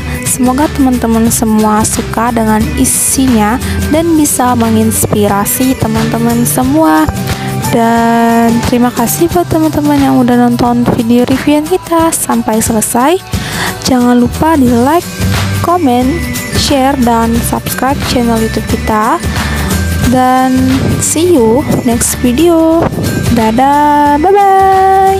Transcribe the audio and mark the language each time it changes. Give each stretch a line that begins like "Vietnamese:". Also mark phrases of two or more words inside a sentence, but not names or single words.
Indonesian: Semoga teman-teman semua suka dengan isinya dan bisa menginspirasi teman-teman semua. Dan terima kasih buat teman-teman yang udah nonton video review kita sampai selesai. Jangan lupa di
English: like, comment, share,
Indonesian: dan subscribe channel YouTube kita.
English: Dan see you next video. Dadah, bye bye.